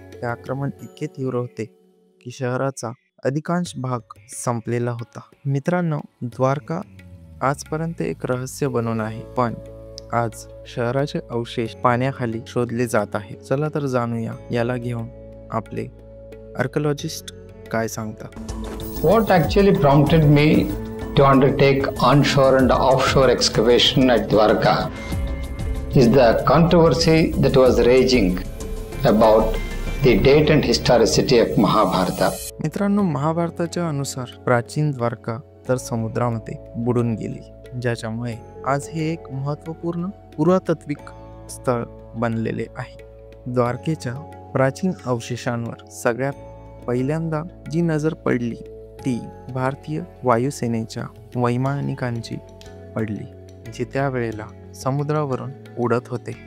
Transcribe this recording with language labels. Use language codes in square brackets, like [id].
[mr] हे आक्रमण इतके तीव्र होते की शहराचा अधिकांश भाग संपलेला होता. मित्रांनो, द्वारका आजपर्यंत एक रहस्य बनून आहे, पण आज शहराचे अवशेष पाण्याखाली शोधले जात आहेत. चला तर जाणूया याला घेऊन आपले आर्किओलॉजिस्ट काय सांगतात. [en] What actually prompted me to undertake onshore and offshore excavation at Dwarka is the controversy that was raging about the date and historicity of Mahabharata. [mr] मित्रांनो, महाभारताच्या अनुसार प्राचीन द्वारका तर समुद्रामध्ये बुडून गेली, ज्याच्यामुळे आज हे एक महत्त्वपूर्ण पुरातत्विक स्थळ बनलेले आहे. द्वारकेच्या प्राचीन अवशेषांवर सगळ्यात पहिल्यांदा जी नजर पडली ती भारतीय वायुसेनेच्या वैमानिकांची पडली, जे त्यावेळेला समुद्रावरून उडत होते.